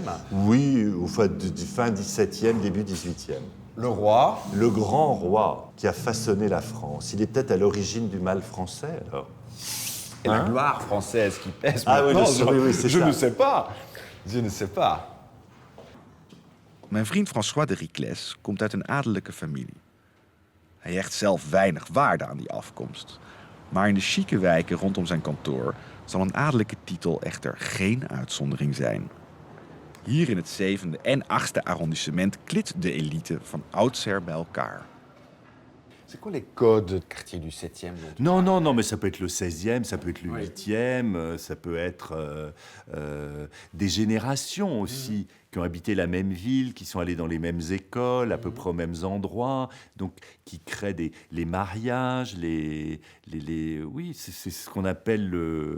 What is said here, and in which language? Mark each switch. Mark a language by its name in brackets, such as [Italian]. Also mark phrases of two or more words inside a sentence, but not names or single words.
[French] Oui, fin 17e, début 18e. Le roi. Le grand roi qui a façonné la France. Il est peut-être à l'origine du mal français, alors. Et la gloire française qui pèse Ah oui, maintenant, oui, c'est je ça. ne sais pas. Je ne sais pas. [Dutch] Mijn vriend François de Ricles komt uit een adellijke familie. Hij hecht zelf weinig waarde aan die afkomst. Maar in de chique wijken rondom zijn kantoor zal een adellijke titel echter geen uitzondering zijn. Hier in het 7e en 8e arrondissement klit de elite van oudsher bij elkaar. [French] C'est quoi les codes quartier du 7e Non, mais ça peut être le 16e, ça peut être le 8e, ça peut être des générations aussi qui ont habité la même ville, qui sont allées dans les mêmes écoles, à peu près aux mêmes endroits, donc qui créent les mariages, oui, c'est ce qu'on appelle le...